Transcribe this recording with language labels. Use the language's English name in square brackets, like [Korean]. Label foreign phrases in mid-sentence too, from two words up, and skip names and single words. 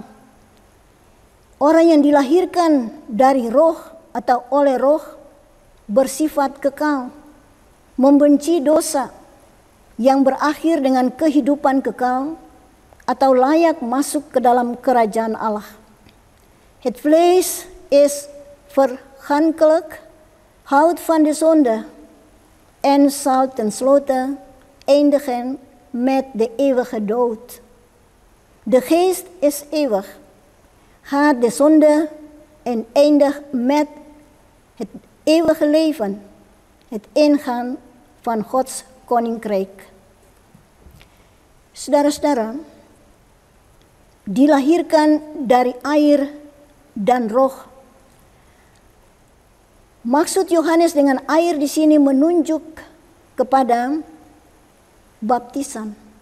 [Indonesian] Orang yang dilahirkan dari roh atau oleh roh bersifat kekal, membenci dosa yang berakhir dengan kehidupan kekal atau layak masuk ke dalam kerajaan Allah. [Dutch] Het vlees is vergankelijk, houdt van de zonde en zal tenslotte eindigen met de eeuwige dood. De geest is eeuwig, haat de zonde en eindigt met het eeuwige leven, het ingaan van Gods koninkrijk. [Indonesian] Saudara-saudara, dilahirkan dari air dan roh. Maksud Yohanes dengan air di sini menunjuk kepada baptisan.